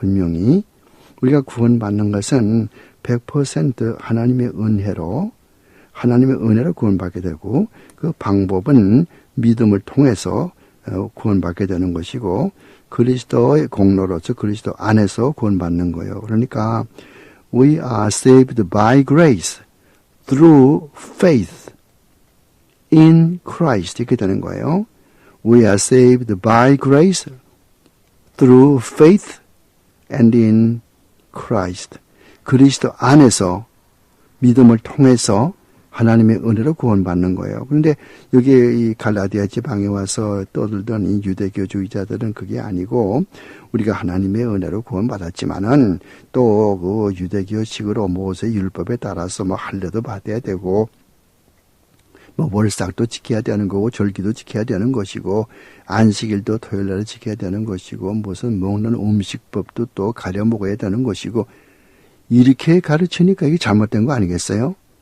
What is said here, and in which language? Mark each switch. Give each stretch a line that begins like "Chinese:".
Korean: 분명히 우리가 구원받는 것은 100% 하나님의 은혜로 구원받게 되고 그 방법은 믿음을 통해서 구원받게 되는 것이고 그리스도의 공로로서 그리스도 안에서 구원받는 거예요. 그러니까
English: We are saved by grace through faith in Christ
Korean: 이렇게 되는 거예요.
English: We are saved by grace through faith and in Christ.
Korean: 그리스도 안에서 믿음을 통해서 하나님의 은혜로 구원받는 거예요. 그런데 여기 이 갈라디아 지방에 와서 떠들던 이 유대교주의자들은 그게 아니고 우리가 하나님의 은혜로 구원받았지만은 또 그 유대교식으로 모세 율법에 따라서 뭐 할례도 받아야 되고 뭐 월삭도 지켜야 되는 거고 절기도 지켜야 되는 것이고 안식일도 토요일날에 지켜야 되는 것이고 무슨 먹는 음식법도 또 가려 먹어야 되는 것이고 이렇게 가르치니까 이게 잘못된 거 아니겠어요?